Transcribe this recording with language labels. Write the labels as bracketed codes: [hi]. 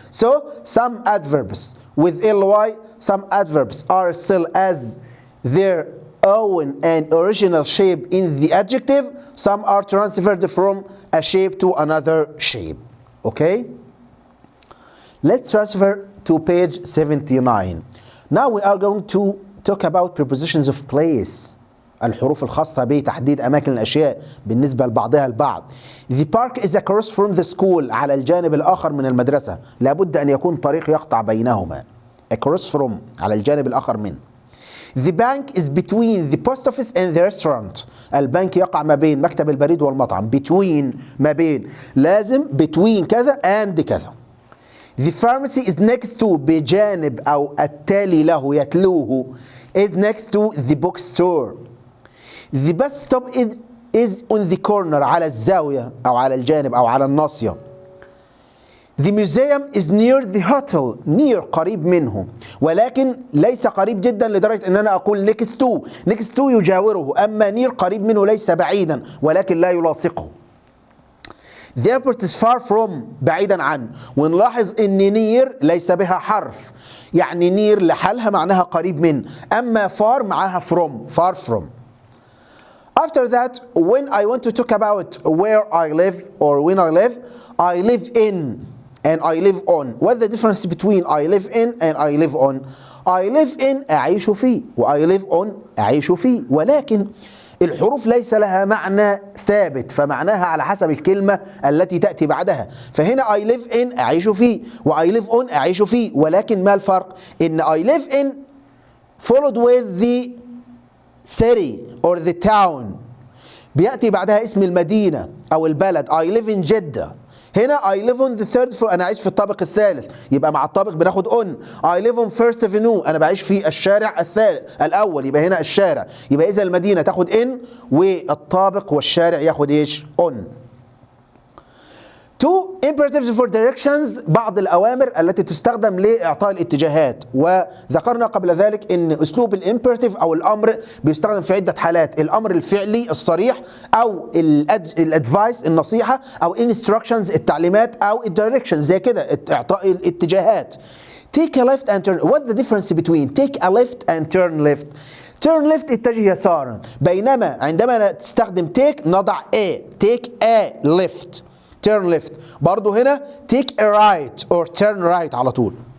[en] So some adverbs with ly, some adverbs are still as their own and original shape in the adjective. Some are transferred from a shape to another shape. Okay? Let's transfer to page 79. Now we are going to talk about prepositions of place. [ar] الحروف الخاصة بتحديد أماكن الأشياء بالنسبة لبعضها البعض. [en] The park is across from the school. [ar] على الجانب الآخر من المدرسة. لابد أن يكون طريق يقطع بينهما. [en] Across from [ar] على الجانب الآخر من. [en] The bank is between the post office and the restaurant. [ar] البنك يقع ما بين مكتب البريد والمطعم. [en] Between [ar] ما بين. لازم between كذا and كذا. [en] The pharmacy is next to [ar] بجانب أو التالي له يتلوه [en] is next to the bookstore. The bus stop is on the corner [ar] على الزاوية أو على الجانب أو على الناصية. [en] The museum is near the hotel. [ar] near قريب منه ولكن ليس قريب جدا لدرجة أن أنا أقول next to. next to يجاوره أما near قريب منه ليس بعيدا ولكن لا يلاصقه. [en] The airport is far from [ar] بعيدا عن ونلاحظ ان near ليس بها حرف يعني near لحالها معناها قريب من اما far معاها from far from. [en] After that, when I want to talk about where I live or when I live in and I live on. What's the difference between I live in and I live on? [ar] I live in أعيش فيه و I live on أعيش فيه ولكن الحروف ليس لها معنى ثابت فمعناها على حسب الكلمة التي تأتي بعدها. فهنا I live in أعيش فيه و I live on أعيش فيه ولكن ما الفرق؟ إن I live in [en] followed with the city or the town [ar] بيأتي بعدها اسم المدينة أو البلد. [en] I live in Jeddah. [ar] هنا [en] I live on the third floor [ar] أنا أعيش في الطابق الثالث يبقى مع الطابق بناخد on. [en] I live on first avenue [ar] أنا بعيش في الشارع الأول يبقى هنا الشارع يبقى إذا المدينة تاخد in والطابق والشارع ياخد إيش on. [en] Two imperatives for directions [ar] بعض الأوامر التي تستخدم لإعطاء الاتجاهات وذكرنا قبل ذلك أن أسلوب الامبerative أو الأمر بيستخدم في عدة حالات. الأمر الفعلي الصريح أو الادفايس النصيحة أو instructions التعليمات أو الدايركشنز زي كده إعطاء الاتجاهات. [en] Take a left and turn. What's the difference between take a left and turn left? turn left [ar] اتجه يسارا بينما عندما تستخدم take نضع [en] a take a left turn left. [ar] برضو هنا take a right or turn right على طول.